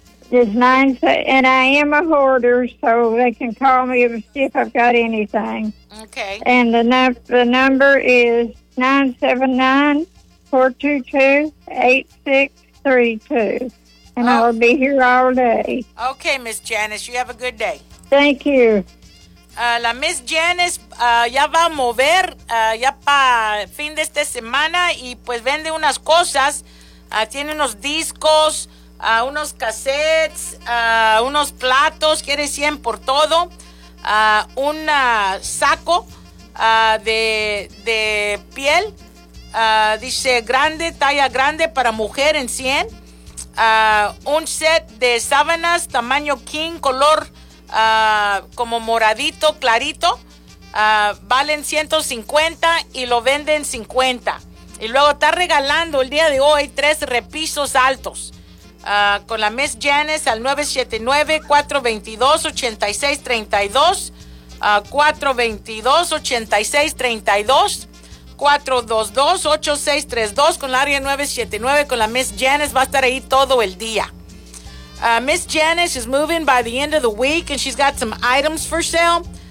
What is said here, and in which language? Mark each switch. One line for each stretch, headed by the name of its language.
English: It's 97, and I am a hoarder, so they can call me and see if I've got anything. Okay. And the number is 979-422-8632, and oh. I'll be here all day. Okay, Miss Janice, you have a good day. Thank you.
Spanish: La Miss Janice ya va a mover ya para fin de esta semana y pues vende unas cosas. Tiene unos discos, unos cassettes, unos platos, quiere 100 por todo. Un saco de piel, dice grande, talla grande para mujer en 100. Un set de sábanas, tamaño king, color como moradito, clarito, valen 150 y lo venden 50. Y luego está regalando el día de hoy 3 repisos altos con la Miss Janice al 979-422-8632, 422-8632, 422-8632 con la área 979 con la Miss Janice. Va a estar ahí todo el día.
English: Miss Janice is moving by the end of the week, and she's got some items for sale.